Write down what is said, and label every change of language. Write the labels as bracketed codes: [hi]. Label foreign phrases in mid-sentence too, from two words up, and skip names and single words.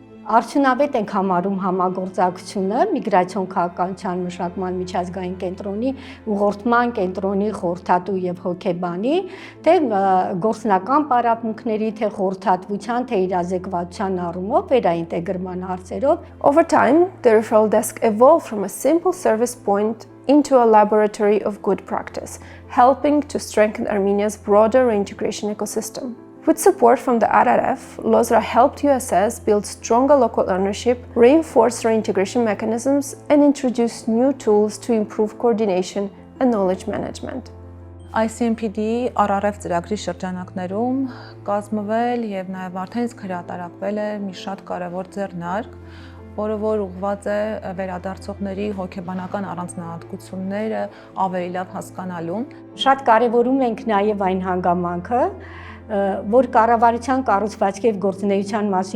[hy] Արդյունավետ ենք համարում համագործակցությունը միգրացիոն քաղաքականության մշակման միջազգային կենտրոնի, ուղղորդման կենտրոնի խորհրդատու եւ հոգեբանի, թե գործնական պարապմունքների, թե խորհրդատվության, թե իրազեկվածության առումով վերաինտեգրման հարցերով. [en] Over time, the referral desk evolved from a simple service point into a laboratory of good practice, helping to strengthen Armenia's broader reintegration ecosystem. With support from the RRF, LOSRA helped USS build stronger local ownership, reinforce reintegration mechanisms, and introduce new tools to improve coordination and knowledge management. [hy] ICMPD RRF ծրագրի շրջանակներում կազմվել եւ նաեւ արդեն իսկ հրատարակվել է մի շատ կարեւոր ձեռնարկ, որը որ ուղղված է վերադարձողների հոգեբանական առանձնահատկությունները ավելի լավ հասկանալուն։ Շատ կարևորում ենք նաեւ այն հանգամանքը, որ կառավարության կառուցվածքի եւ գործունեության մասին